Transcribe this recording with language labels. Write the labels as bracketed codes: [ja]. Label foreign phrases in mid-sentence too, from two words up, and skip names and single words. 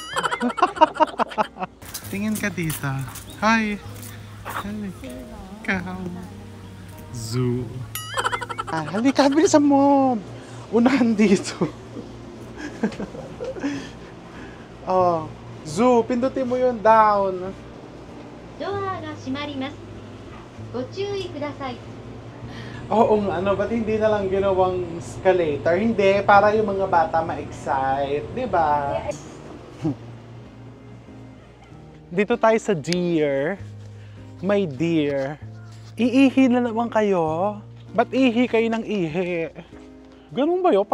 [tl] Tingin ka dito. Hi. Halika. Zoo. Halika, bilisan mo. Unahan dito. Oh, zoo, pindutin mo yun down. [ja] ドアが閉まります。ご注意ください。 [tl] Oo, ano, ba't hindi na lang ginawang escalator? Hindi, para yung mga bata ma-excite, di ba? Dito tayo sa deer. [en] My dear. [tl] Iihi na naman kayo. Ba't ihi kayo ng ihi? Ganun ba yun?